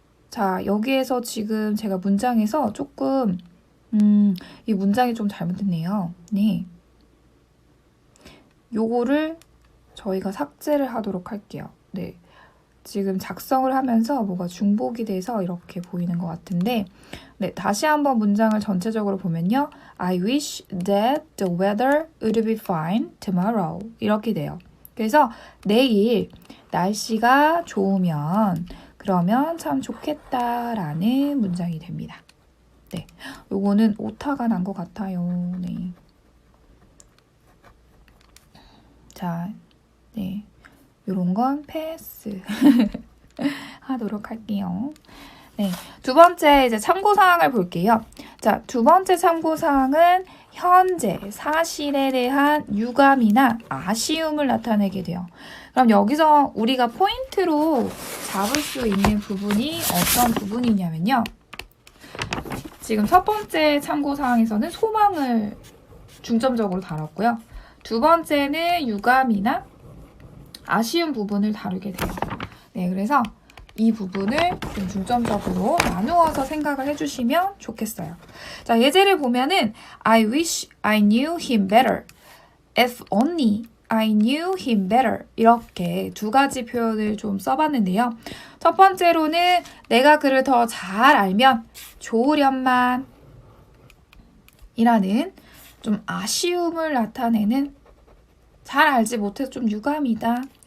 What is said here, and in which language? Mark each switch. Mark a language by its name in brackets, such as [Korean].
[Korean] 자, 여기에서 지금 제가 문장에서 조금 이 문장이 좀 잘못됐네요. 네, 요거를 저희가 삭제를 하도록 할게요. 네, 지금 작성을 하면서 뭐가 중복이 돼서 이렇게 보이는 것 같은데 네, 다시 한번 문장을 전체적으로 보면요. [English] I wish that the weather would be fine tomorrow. [Korean] 이렇게 돼요. 그래서 내일 날씨가 좋으면 그러면 참 좋겠다라는 문장이 됩니다. 네, 요거는 오타가 난 것 같아요. 네. 자, 네. 요런 건 패스 하도록 할게요. 네, 두 번째 이제 참고사항을 볼게요. 자, 두 번째 참고사항은 현재 사실에 대한 유감이나 아쉬움을 나타내게 돼요. 그럼 여기서 우리가 포인트로 잡을 수 있는 부분이 어떤 부분이냐면요. 지금 첫 번째 참고사항에서는 소망을 중점적으로 다뤘고요. 두 번째는 유감이나 아쉬운 부분을 다루게 돼요. 네, 그래서 이 부분을 좀 중점적으로 나누어서 생각을 해주시면 좋겠어요. 자, 예제를 보면은 [English] I wish I knew him better. If only I knew him better. [Korean] 이렇게 두 가지 표현을 좀 써봤는데요. 첫 번째로는 내가 그를 더 잘 알면 좋으련만 이라는 좀 아쉬움을 나타내는 잘 알지 못해서 좀 유감이다.